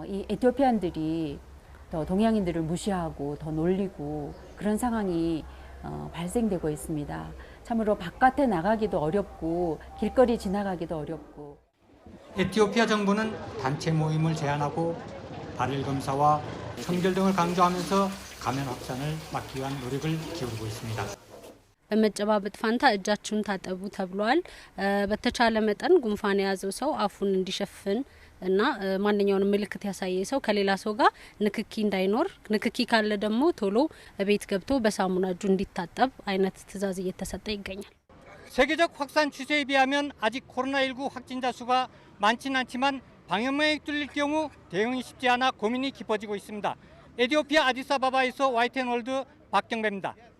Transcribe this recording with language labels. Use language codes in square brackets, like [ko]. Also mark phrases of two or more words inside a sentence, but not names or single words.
[ko] 이 에티오피안들이 더 동양인들을 무시하고 더 놀리고 그런 상황이 발생되고 있습니다. 참으로 바깥에 나가기도 어렵고 길거리 지나가기도 어렵고. 에티오피아 정부는 단체 모임을 제한하고 발열 검사와 청결 등을 강조하면서 감염 확산을 막기 위한 노력을 기울이고 있습니다. [am] በመጨባበጥ ፋንታ እጃችሁን ታጠቡ ተብሏል። በተቻለ መጠን ጉንፋን የያዘው ሰው አፉን እንዲሸፍን እና ማንኛውንም ምልክት ያሳየ ሰው ከሌላ ሰው ጋር ንክኪ እንዳይኖር ንክኪ ካለ ደግሞ ቶሎ ቤት ገብቶ በሳሙና እጁ እንዲታጠብ አይነት ትዕዛዝ እየተሰጠ ይገኛል። [ko] 세계적 확산 추세에 비하면 아직 코로나19 확진자 수가 많지는 않지만 방역망이 뚫릴 경우 대응이 쉽지 않아 고민이 깊어지고 있습니다. 에티오피아 아디스아바바에서 YTN 월드 박경배입니다.